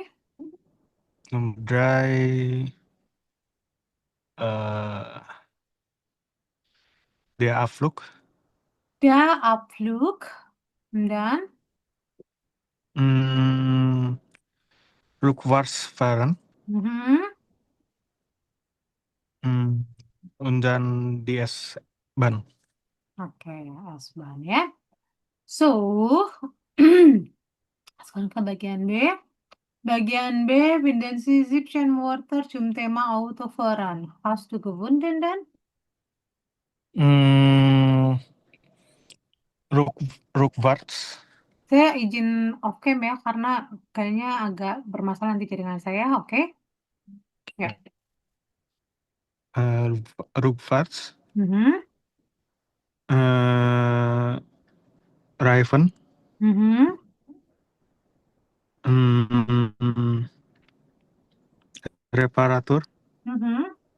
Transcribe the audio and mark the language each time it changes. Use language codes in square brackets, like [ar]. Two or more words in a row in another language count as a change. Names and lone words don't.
[de] Nummer 3 der Abflug. Der Abflug. Und dann Mm, Rückwärts fahren. mhm. Mm, und dann die S-Bahn. [id] Oke, S-Bahn ya. So, sekarang ke bagian B. Bagian B, [de] binden Sie 17 Wörter zum Thema Autofahren. Hast du gefunden dann? Mm, Rückwärts. [id] Saya izin [en] off cam [id] ya, karena kayaknya agak bermasalah nanti jaringan saya, oke? Ya. [de] Rückwärts. Mhm. Raven. Mhm. Mm, Reparatur. Mhm.